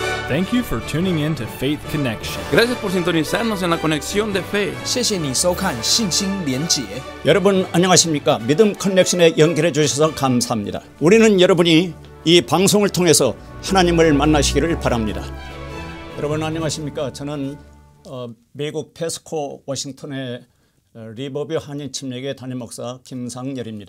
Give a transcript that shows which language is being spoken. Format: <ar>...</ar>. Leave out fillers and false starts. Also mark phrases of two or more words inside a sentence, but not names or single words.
<en>Thank you for tuning in to Faith Connection.</en> <es>Gracias por sintonizarnos en la conexión de fe.</es> <zh>谢谢你收看信心连结。</zh> <ko>여러분 안녕하십니까? 믿음 커넥션에 연결해 주셔서 감사합니다. 우리는 여러분이 이 방송을 통해서 하나님을 만나시기를 바랍니다. 여러분 안녕하십니까? 저는 미국 페스코 워싱턴의 리버뷰 한인 침례교회 담임 목사 김상열입니다.</ko>